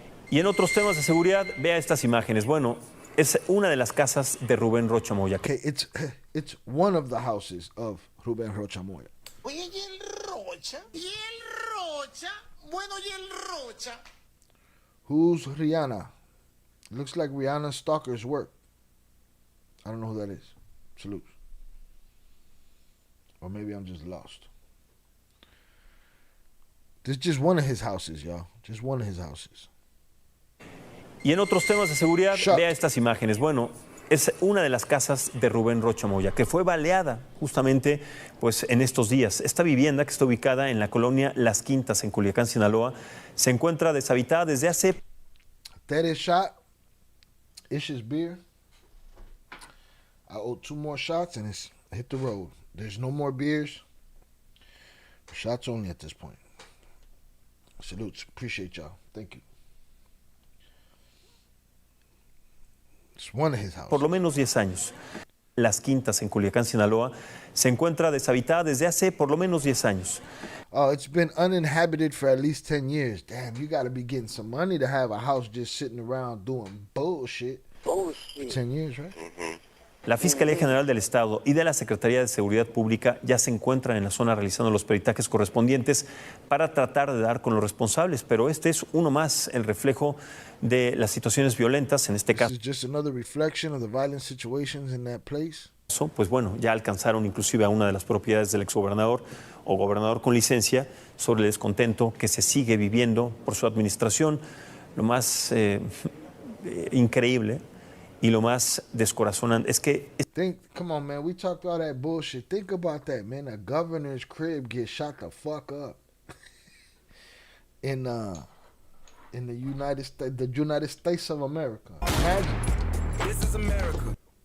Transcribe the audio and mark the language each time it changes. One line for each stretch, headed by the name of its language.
Spanish: Y en otros temas de seguridad, vea estas imágenes. Bueno, es una de las casas de Rubén Rocha Moya.
English: Okay, it's one of the houses of Rubén Rocha Moya.
Spanish: Oye, ¿y el Rocha? ¿Y el Rocha? Bueno, ¿y el Rocha?
English: Who's Rihanna? Looks like Rihanna's stalker's work. I don't know who that is. Salute. Or maybe I'm just lost. This is just one of his houses, y'all. Just one of his houses.
Spanish: Y en otros temas de seguridad, vea estas imágenes. Bueno, es una de las casas de Rubén Rocha Moya, que fue baleada justamente pues, en estos días. Esta vivienda, que está ubicada en la colonia Las Quintas, en Culiacán, Sinaloa, se encuentra deshabitada desde hace...
English: That is shot. Ish's beer. I owe 2 more shots and it's hit the road. There's no more beers. Shots only at this point. Salutes. Appreciate y'all. Thank you. It's one of his houses.
Spanish: Por lo menos 10 años. Las Quintas en Culiacán, Sinaloa, se encuentra deshabitada desde hace por lo menos 10 años.
English: Oh, it's been uninhabited for at least 10 years. Damn, you got to be getting some money to have a house just sitting around doing bullshit. For 10 years, right?
Spanish: La Fiscalía General del Estado y de la Secretaría de Seguridad Pública ya se encuentran en la zona realizando los peritajes correspondientes para tratar de dar con los responsables, pero este es uno más, el reflejo de las situaciones violentas en este caso.
English: This is just another reflection of the violent situations in that place.
Spanish: Pues bueno, ya alcanzaron inclusive a una de las propiedades del exgobernador o gobernador con licencia sobre el descontento que se sigue viviendo por su administración. Lo más increíble y lo más descorazonante es que...
English: Come on, man, we talked all that bullshit. Think about that, man. A governor's crib gets shot the fuck up in the United States of America. Imagine. This is America.